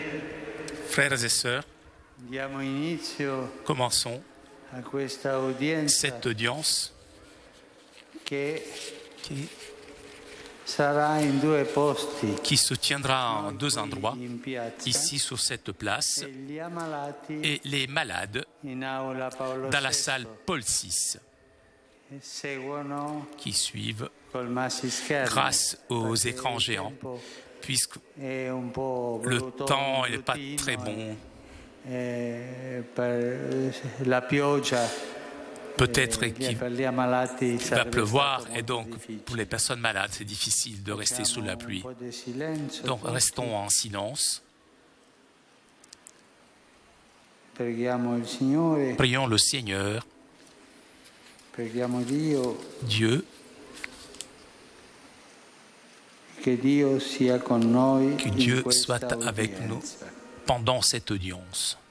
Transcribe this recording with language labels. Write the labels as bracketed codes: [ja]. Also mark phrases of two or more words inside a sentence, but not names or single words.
[fr] Frères et sœurs, [it] diamo inizio [fr] commençons [it] a questa udienza [fr] cette audience [it] che [fr] qui [it] sarà in due posti, [fr] se tiendra en deux endroits, [it] in piazza, [fr] ici sur cette place, [it] e gli ammalati [fr] et les malades [it] in aula Paolo [fr] dans la [it] VI, [fr] salle Paul VI [it] e seguono [fr] qui suivent [it] col maxi schermo, [fr] grâce aux [it] perché [fr] écrans [it] il [fr] géants, [it] tempo [fr] puisque [it] è un po' [fr] le [it] brutto, [fr] temps n'est pas [it] bruttino, [fr] très bon. [it] Per la pioggia [fr] Peut-être qu'il [it] per gli ammalati [fr] va [it] sarebbe [fr] pleuvoir [it] stato [fr] et [it] molto [fr] donc [it] difficile. [fr] pour les personnes malades, c'est difficile de rester sous la [it] Facciamo [fr] pluie. [it] un po' di silenzio, [fr] Donc [it] tutti. [fr] restons en silence. [it] Preghiamo il Signore, [fr] Prions le Seigneur, [it] preghiamo Dio, [fr] Dieu, [it] che Dio sia con noi [fr] que [it] in [fr] Dieu [it] questa [fr] soit avec nous [it] udienza. [fr] pendant cette audience.